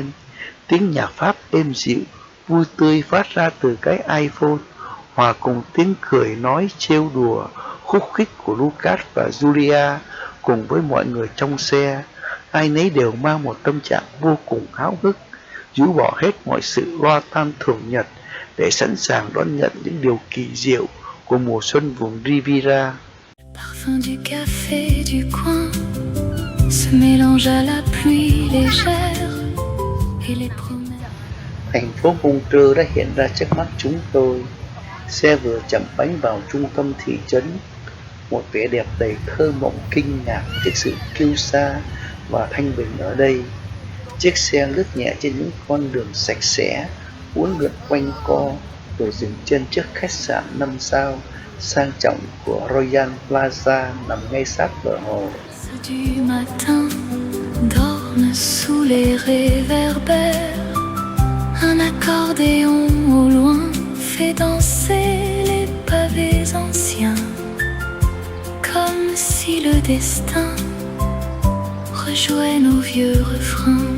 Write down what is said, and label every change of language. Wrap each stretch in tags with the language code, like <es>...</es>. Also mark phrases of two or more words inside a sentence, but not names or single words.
<vi>Tiếng nhạc Pháp êm dịu, vui tươi phát ra từ cái iPhone, hòa cùng tiếng cười nói trêu đùa, khúc khích của Lucas và Julia cùng với mọi người trong xe. Ai nấy đều mang một tâm trạng vô cùng háo hức, rũ bỏ hết mọi sự lo toan thường nhật để sẵn sàng đón nhận những điều kỳ diệu của mùa xuân vùng Riviera.</vi> <fr>Parfum du café du coin se mélange à la pluie légère et les promesses.</fr> <vi>Thành phố Montreux đã hiện ra trước mắt chúng tôi. Xe vừa chậm bánh vào trung tâm thị trấn, một vẻ đẹp đầy thơ mộng kinh ngạc trước sự kiêu sa và thanh bình ở đây. Chiếc xe lướt nhẹ trên những con đường sạch sẽ, uốn lượn quanh co, rồi dừng chân trước khách sạn 5 sao sang trọng của Royal Plaza nằm ngay sát bờ hồ.</vi> <fr>Du matin dorment sous les réverbères. Un accordéon au loin fait danser les pavés anciens, comme si le destin rejouait nos vieux refrains.</fr>